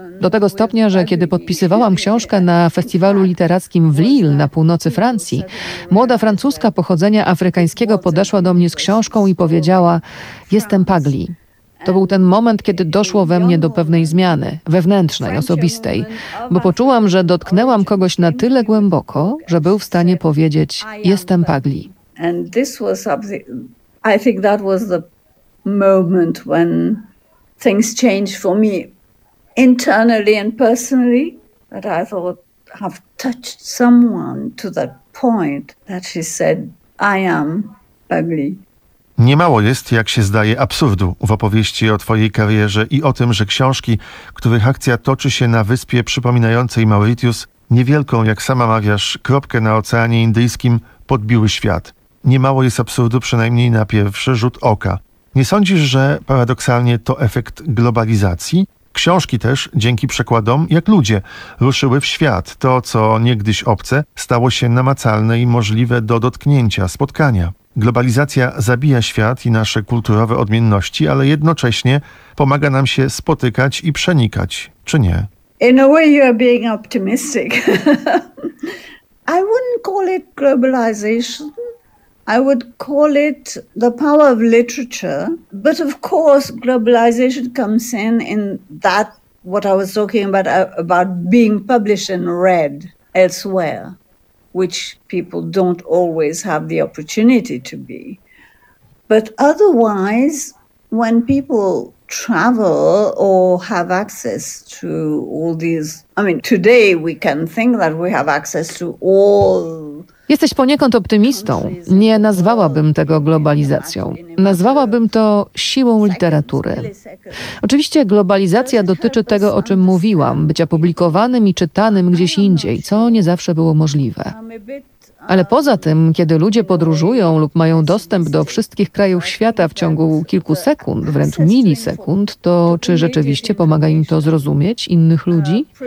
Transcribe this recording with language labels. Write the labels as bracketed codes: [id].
[pl] Do tego stopnia, że kiedy podpisywałam książkę na festiwalu literackim w Lille na północy Francji, młoda francuska pochodzenia afrykańskiego podeszła do mnie z książką i powiedziała: jestem Pagli. To był ten moment, kiedy doszło we mnie do pewnej zmiany, wewnętrznej, osobistej, bo poczułam, że dotknęłam kogoś na tyle głęboko, że był w stanie powiedzieć: jestem Pagli. [en] And this was, I think that was the moment when things changed for me internally and personally, that I thought I've touched someone to that point that she said, I am Pagli. [pl] Niemało jest, jak się zdaje, absurdu w opowieści o twojej karierze i o tym, że książki, których akcja toczy się na wyspie przypominającej Mauritius, niewielką, jak sama mawiasz, kropkę na Oceanie Indyjskim, podbiły świat. Niemało jest absurdu, przynajmniej na pierwszy rzut oka. Nie sądzisz, że paradoksalnie to efekt globalizacji? Książki też, dzięki przekładom, jak ludzie, ruszyły w świat. To, co niegdyś obce, stało się namacalne i możliwe do dotknięcia, spotkania. Globalizacja zabija świat i nasze kulturowe odmienności, ale jednocześnie pomaga nam się spotykać i przenikać, czy nie? [en] In a way you are being optimistic. I wouldn't call it globalization. I would call it the power of literature. But of course globalization comes in that what I was talking about being published and read elsewhere, which people don't always have the opportunity to be. But otherwise, when people travel or have access to all these, I mean, today we can think that we have access to all. [pl] Jesteś poniekąd optymistą. Nie nazwałabym tego globalizacją. Nazwałabym to siłą literatury. Oczywiście globalizacja dotyczy tego, o czym mówiłam, bycia publikowanym i czytanym gdzieś indziej, co nie zawsze było możliwe. Ale poza tym, kiedy ludzie podróżują lub mają dostęp do wszystkich krajów świata w ciągu kilku sekund, wręcz milisekund, to czy rzeczywiście pomaga im to zrozumieć innych ludzi?